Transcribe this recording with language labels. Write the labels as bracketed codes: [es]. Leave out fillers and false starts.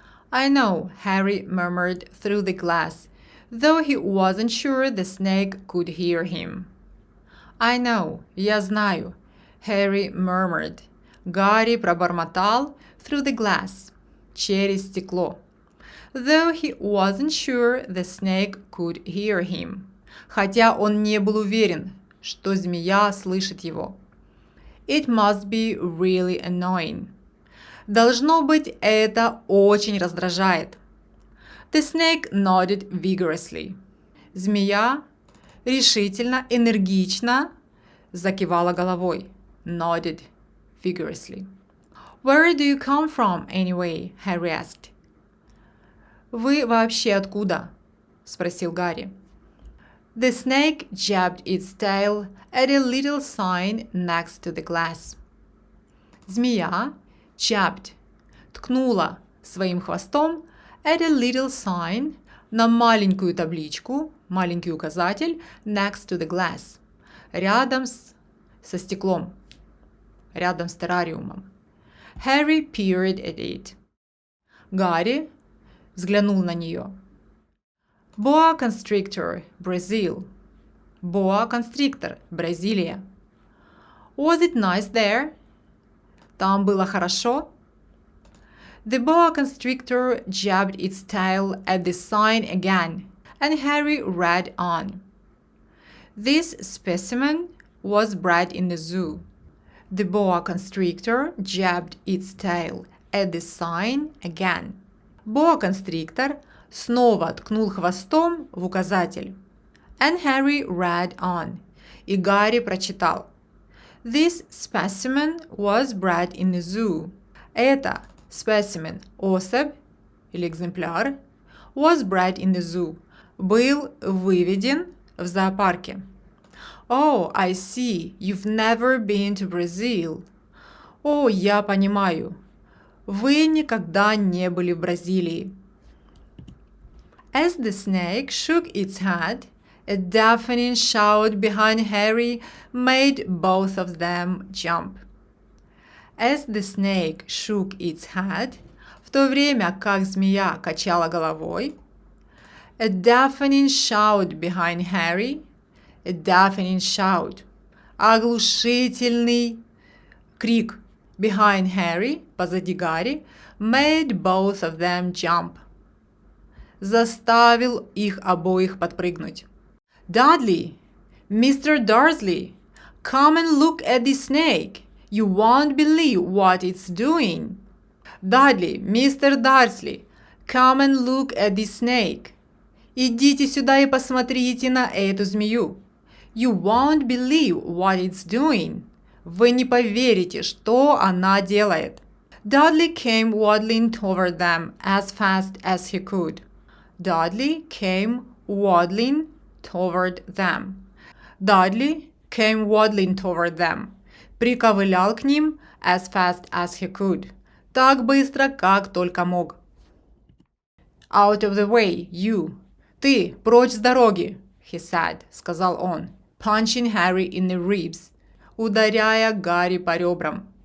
[en] I know, Harry murmured through the glass, though he wasn't sure the snake could hear him. I know, [ru] я знаю, [en] Harry murmured. [ru] Гарри пробормотал [en] through the glass, [ru] через стекло. [en] Though he wasn't sure the snake could hear him. [ru] Хотя он не был уверен, что змея слышит его. [en] It must be really annoying. [ru] Должно быть, это очень раздражает. [en] The snake nodded vigorously. [ru] Змея решительно, энергично закивала головой. [en] Nodded vigorously. Where do you come from, anyway? Harry asked. [ru] Вы вообще откуда? Спросил Гарри. [en] The snake jabbed its tail at a little sign next to the glass. [ru] Змея [en] jabbed, [ru] ткнула своим хвостом [en] at a little sign, [ru] на маленькую табличку, маленький указатель [en] next to the glass, [ru] рядом со стеклом, рядом с террариумом. [en] Harry peered at it. [ru] Гарри взглянул на нее. [en] Boa constrictor, Brazil. Boa constrictor, Бразилия. Was it nice there? [ru] Там было хорошо? [en] The boa constrictor jabbed its tail at the sign again, and Harry read on. This specimen was bred in the zoo. The boa constrictor jabbed its tail at the sign again. [ru] Boa constrictor снова ткнул хвостом в указатель. [en] And Harry read on. [ru] И Гарри прочитал. [en] This specimen was bred in the zoo. [ru] Это specimen, особь или экземпляр, [en] was bred in the zoo, [ru] был выведен в зоопарке. [en] Oh, I see, you've never been to Brazil. [ru] О, я понимаю, вы никогда не были в Бразилии. [en] As the snake shook its head, a deafening shout behind Harry made both of them jump. As the snake shook its head, [ru] в то время как змея качала головой, [en] a deafening shout behind Harry, a deafening shout, [ru] оглушительный крик [en] behind Harry, [ru] позади Гарри, [en] made both of them jump, [ru] заставил их обоих подпрыгнуть. [en] Dudley, Mr. Dursley, come and look at the snake. You won't believe what it's doing. Dudley, Mr. Dursley, come and look at the snake. [ru] Идите сюда и посмотрите на эту змею. [en] You won't believe what it's doing. [ru] Вы не поверите, что она делает. [en] Dudley came waddling toward them as fast as he could. Dudley came waddling toward them. Dudley came waddling toward them. [ru] Приковылял к ним [en] as fast as he could. [ru] Так быстро, как только мог. [en] Out of the way, you. [ru] Ты, прочь с дороги, [en] he said, [ru] сказал он, [en] punching Harry in the ribs, [ru] ударяя Гарри по ребрам.